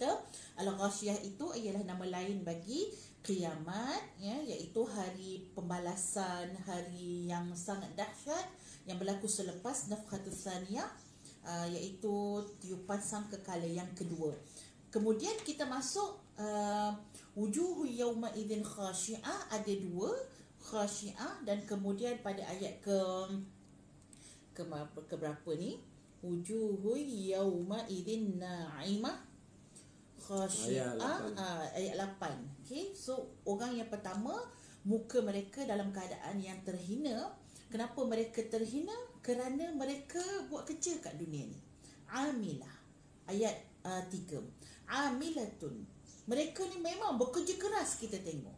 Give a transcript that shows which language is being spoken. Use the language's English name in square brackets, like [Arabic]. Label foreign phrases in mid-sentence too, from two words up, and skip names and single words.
[Malay] Al-Ghashiyah itu ialah nama lain bagi kiamat, iaitu hari pembalasan, hari yang sangat dahsyat yang berlaku selepas [Arabic] نفخة الثانية, [Malay] iaitu tiupan sangkakala yang kedua. Kemudian kita masuk [Arabic] وجوه يومئذ خاشعة, [Malay] ada dua, khashi'ah, dan kemudian pada ayat ke berapa ni? [Arabic] وجوه يومئذ ناعمة خاشعة, [Malay] ayat 8. Okey, so orang yang pertama, muka mereka dalam keadaan yang terhina. Kenapa mereka terhina? Kerana mereka buat kerja kat dunia ni. Amilah, ayat 3. Amilatun, mereka ni memang bekerja keras kita tengok.